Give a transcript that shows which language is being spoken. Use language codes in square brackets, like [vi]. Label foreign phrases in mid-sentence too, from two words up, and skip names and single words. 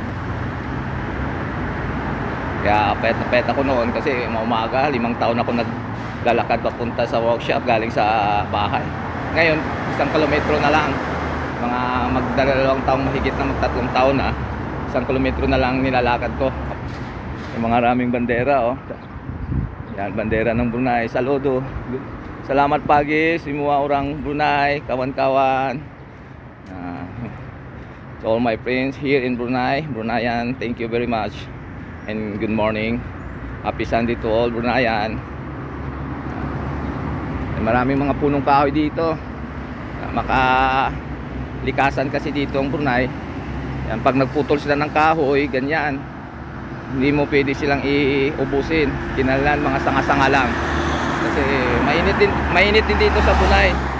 [tl] Kaya payat ako noon kasi umaga, 5 taon ako naglalakad papunta sa workshop galing sa bahay. Ngayon, 1 kilometro na lang. Mga mag-2 taong mahigit na, mag-3 taon na. 1 kilometro na lang nilalakad ko. Yung mga raming bandera, Yan, bandera ng Brunei. Saludo. [ms] Salamat pagi, semua orang Brunei, kawan-kawan. [en] To all my friends here in Brunei, Bruneian, thank you very much and good morning. Happy Sunday to all Brunayan. [tl] Maraming mga punong kahoy dito. Makalikasan kasi dito ang Brunei. Yan, pag nagputol sila ng kahoy, ganyan, hindi mo pwede silang iubusin. Kinalan, mga sanga-sanga lang. Kasi mainit din dito sa Brunei.